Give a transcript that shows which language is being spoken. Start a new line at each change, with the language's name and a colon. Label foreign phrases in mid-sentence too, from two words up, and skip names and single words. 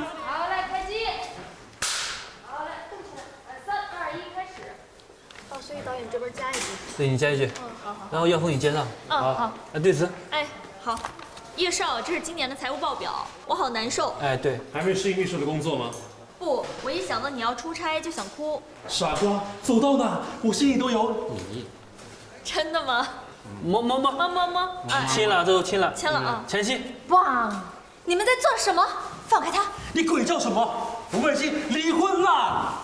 Chinese: 好嘞，開機。好嘞，動起來，3、2、1，開始。哦，所以導演這邊加一句。对，你加一句。好。然後要風你接上。好。對詞。哎，好。叶少，这是今年的財務報表，我好難受。哎，對。還沒適應秘書的工作嗎？不，我一想到你要出差就想哭。傻瓜，走到哪我心裡都有你。真的嗎？摸。親了，這都親了。簽了啊。前戲。哇，你們在做什麼？放開他！你鬼叫什麼？我們已經離婚了。